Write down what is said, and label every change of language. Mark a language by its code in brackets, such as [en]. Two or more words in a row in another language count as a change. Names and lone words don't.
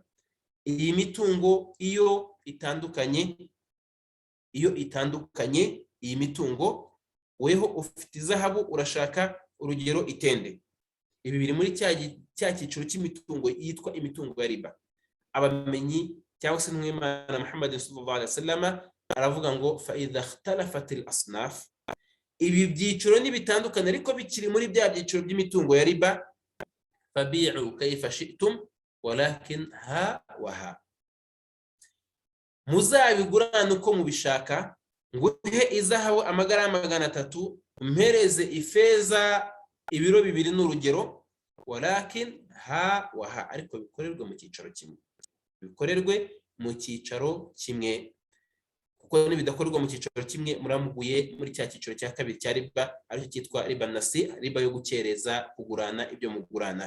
[rw] Iyi mitungo iyo itandukanye iyi mitungo, weho ufite izahabu urashaka urugero itende. Ibi biri muri cya cyiciro cy'imitungo yitwa imitungo ya riba. Abamenyi cyangwa se n'Imana Muhammad [ar] صلى الله عليه وسلم [rw] aravuga ngo [ar] فإذا اختلفت الأصناف, [rw] ibi byiciro ni bitandukanye ariko bikiri muri bya byiciro by'imitungo ya riba, [ar] فبيعوا كيف شئتم ولكن ها وها, [rw] muzabigurana uko mubishaka, nguhe izahabu amagarama 300, mpereze ifeza ibiro 2 n'urugero, [ar] ولكن ها وها, [rw] ariko bikorerwe mu cyicaro kimwe. Bikorerwe mu cyicaro kimwe, kuko nibidakorerwa mu cyicaro kimwe muramuguye muri cya cyiciro cya kabiri cya riba, aricyo cyitwa riba nasi, riba yo gukereza kugurana ibyo mugurana.